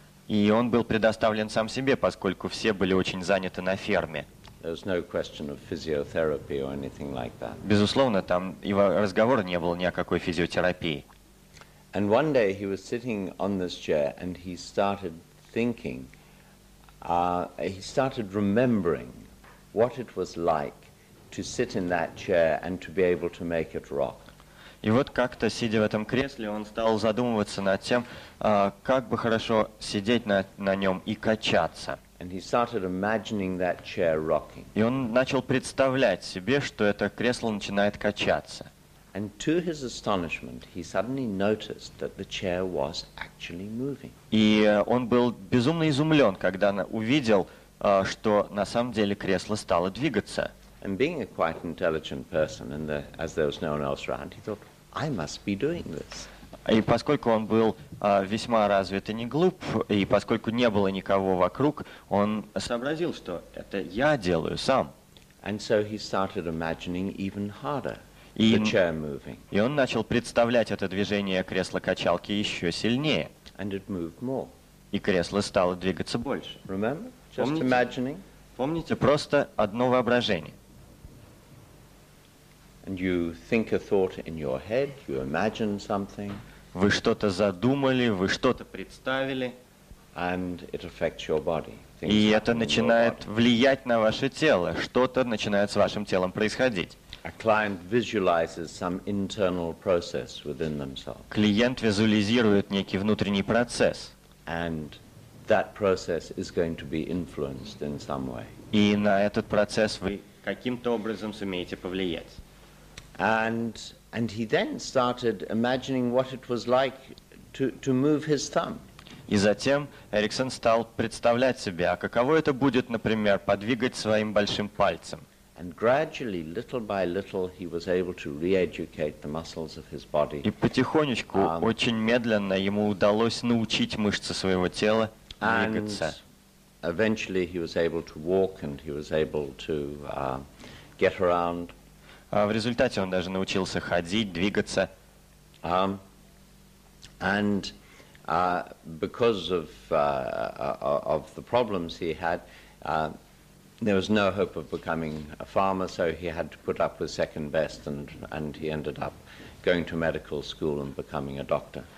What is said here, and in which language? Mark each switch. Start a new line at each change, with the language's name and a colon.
Russian: И он был предоставлен сам себе, поскольку все были очень заняты на ферме.
English: There was no question of physiotherapy or anything like that.
Russian: Безусловно, там и разговора не было ни о какой физиотерапии.
English: And one day he was sitting on this chair and he started thinking, he started remembering what it was like to sit in that chair and to be able to make it rock.
Russian: И вот как-то, сидя в этом кресле, он стал задумываться над тем, как бы хорошо сидеть на нем и качаться.
English: And he started imagining that chair rocking.
Russian: И он начал представлять себе, что это кресло начинает качаться.
English: And to his astonishment, he suddenly noticed that the chair was actually moving.
Russian: И он был безумно изумлен, когда увидел, что на самом деле кресло стало двигаться.
English: And being a quite intelligent person, and as there was no one else around, he thought, I must be doing this.
Russian: И поскольку он был весьма развит и не глуп, и поскольку не было никого вокруг, он сообразил, что это я делаю сам.
English: And so he started imagining even harder the chair moving.
Russian: И он начал представлять это движение кресла-качалки еще сильнее.
English: And it moved more.
Russian: И кресло стало двигаться больше.
English: Remember? Just imagining.
Russian: Помните, просто одно воображение.
English: And you think a thought in your head, you imagine something.
Russian: Вы что-то задумали, вы что-то представили.
English: And it affects your body.
Russian: И это начинает влиять на ваше тело. Что-то начинает с вашим телом происходить.
English: A client visualizes some internal process within themselves.
Russian: Клиент визуализирует некий внутренний процесс.
English: And that process is going to be influenced in some way.
Russian: И на этот процесс вы каким-то образом сумеете повлиять.
English: And he then started imagining what it was like to move his thumb.
Russian: И затем Эриксон стал представлять себе, а каково это будет, например, подвигать своим большим пальцем.
English: And gradually, little by little, he was able to re-educate the muscles of his body.
Russian: И потихонечку, очень медленно ему удалось научить мышцы своего тела двигаться.
English: Eventually, he was able to walk and he was able to get around.
Russian: В результате он даже научился ходить, двигаться.
English: And because of the problems he had, there was no hope of becoming a farmer, so he had to put up with second best, and he ended up going to medical school and becoming a doctor.